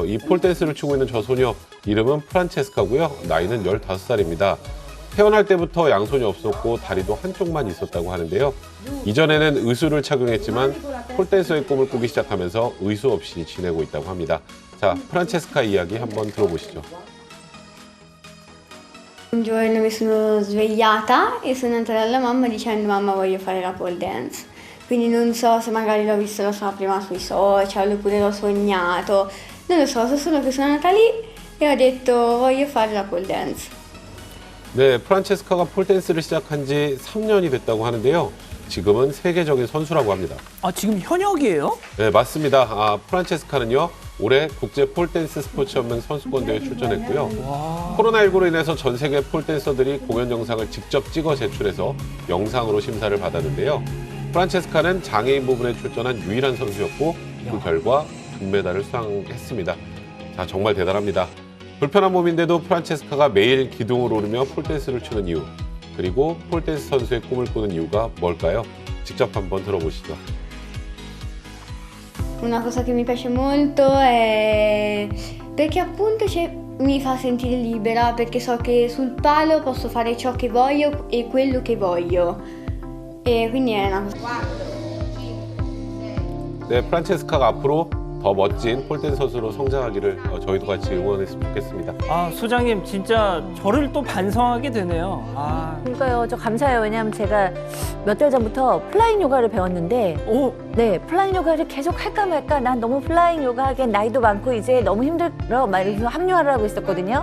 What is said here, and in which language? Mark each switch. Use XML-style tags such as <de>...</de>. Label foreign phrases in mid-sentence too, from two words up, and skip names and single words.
<ko>이 폴댄스를 추고 있는 저 소녀 이름은 프란체스카고요. 나이는 15살입니다. 태어날 때부터 양손이 없었고 다리도 한쪽만 있었다고 하는데요. 이전에는 의수를 착용했지만 폴댄서의 꿈을 꾸기 시작하면서 의수 없이 지내고 있다고 합니다. 자, 프란체스카 이야기 한번 들어보시죠.</ko> <it>Un giorno mi sono svegliata e sono andata dalla mamma dicendo mamma voglio fare la</it> <en>pole dance.</en> <it>Quindi non so se magari l'ho visto la sua prima sui social oppure l'ho sognato. Non lo so solo che sono andata lì e ho detto voglio fare la</it> <en>pole dance.</en> <ko>네, 프란체스카가 폴댄스를 시작한 지 3년이 됐다고 하는데요. 지금은 세계적인 선수라고 합니다. 지금 현역이에요? 네, 맞습니다. 프란체스카는요. 올해 국제 폴댄스 스포츠연맹 선수권대회에 출전했고요. 코로나19로 인해서 전 세계 폴댄서들이 공연 영상을 직접 찍어 제출해서 영상으로 심사를 받았는데요. 프란체스카는 장애인 부분에 출전한 유일한 선수였고 그 결과 금메달을 수상했습니다. 자, 정말 대단합니다. 불편한 몸인데도 프란체스카가 매일 기둥을 오르며 폴댄스를 추는 이유, 그리고 폴댄스 선수의 꿈을 꾸는 이유가 뭘까요? 직접 한번 들어보시죠.</ko> <it>Una cosa che mi piace molto è perché appunto mi fa sentire libera, perché so che sul palo posso fare ciò che voglio e quello che voglio. E quindi è una cosa.</it> <ko>네, 프란체스카가 앞으로 더 멋진 폴댄스 선수로 성장하기를 저희도 같이 응원했으면 좋겠습니다. 소장님 진짜 저를 또 반성하게 되네요. 그러니까요. 저 감사해요. 왜냐하면 제가 몇 달 전부터 플라잉 요가를 배웠는데 네, 플라잉 요가를 계속 할까 말까 난 너무 플라잉 요가 하기엔 나이도 많고 이제 너무 힘들어 막 이러면서 합류하려 하고 있었거든요.</ko>